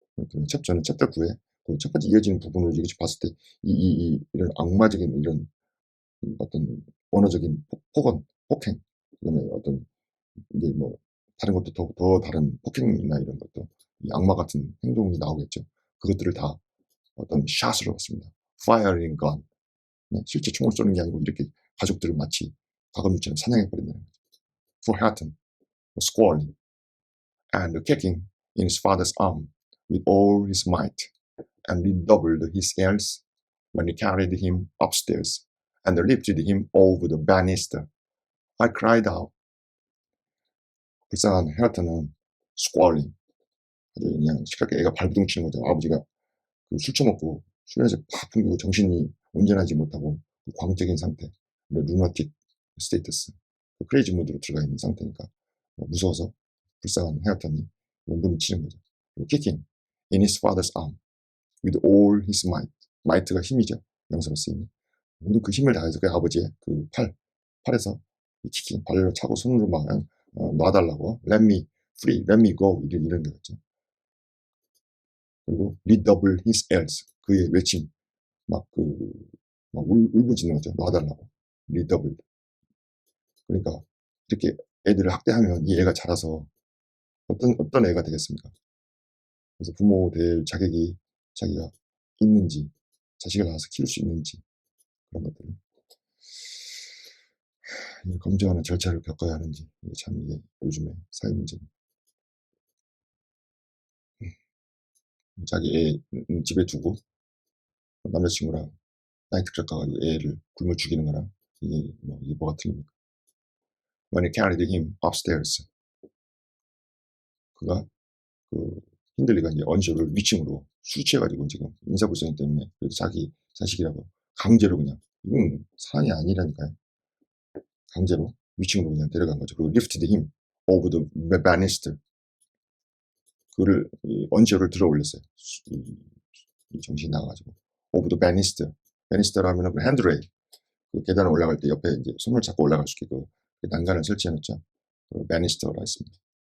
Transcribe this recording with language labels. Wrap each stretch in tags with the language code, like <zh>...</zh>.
<ko>저는 챕터 9의 그 첫 번째 이어지는 부분을 이렇게 봤을 때 이런 악마적인 이런 어떤 언어적인 폭행 그다음에 어떤 이게 뭐 다른 것도 더 다른 폭행이나 이런 것도 이 악마 같은 행동이 나오겠죠. 그것들을 다 어떤 샷으로 봤습니다.</ko> <en>firing gun.</en> <ko>네, 실제 총을 쏘는 게 아니고 이렇게 가족들을 마치 가금류처럼 사냥해 버린다는 거죠.</ko> <en>For Hatton, squalling and kicking in his father's arm with all his might, and redoubled his yells when he carried him upstairs and lifted him over the banister. I cried out.</en> <ko>불쌍한 헤어턴은 squalling, 아주 그냥 시끄럽게 애가 발부둥 치는 거죠. 아버지가 술 처먹고 술에서 팍 풍기고 정신이 온전하지 못하고 광적인 상태, 루나틱 스테이터스, 크레이지 모드로 들어가 있는 상태니까 무서워서 불쌍한 헤어턴이 원금을 치는 거죠.</ko> <en>kicking in his father's arm with all his might.</en> <ko>might가 힘이죠. 명사로 쓰이는 모든 그 힘을 다해서 그 아버지의 그 팔에서 키킹 발로 차고 손으로 막 놔달라고</ko> <en>let me free, let me go</en> <ko>이런 거였죠. 그리고</ko> <en>redouble his yells,</en> <ko>그의 외침 막 울부짖는 거죠. 놔달라고 redouble. 그러니까 이렇게 애들을 학대하면 이 애가 자라서 어떤 애가 되겠습니까? 그래서 부모 될 자격이 자기가 있는지, 자식을 낳아서 키울 수 있는지 그런 것들을 검증하는 절차를 겪어야 하는지 이게 참 이게 요즘의 사회 문제입니다. 자기 애 집에 두고 남자친구랑 나이트클럽 가가지고 애를 굶어 죽이는 거랑 이게 뭐가 틀립니까?</ko> <en>when he carried him upstairs.</en> <ko>그가 그 힌들리가 이제 언쇼를 위층으로 술 취해가지고 지금 인사불성이 때문에 그래도 자기 자식이라고 강제로 그냥 이건 사랑이 아니라니까요. 강제로 위층으로 그냥 데려간 거죠.</ko> <en>그리고 lifted him over the banister.</en> <ko>그를 언쇼를 들어 올렸어요. 이 정신이 나가지고</ko> <en>over the banister.</en> <ko>banister라면은 그 핸드레일. 그 계단을 올라갈 때 옆에 이제 손을 잡고 올라갈 수 있게 그 난간을 설치해놓죠. 그 banister라 했습니다.</ko>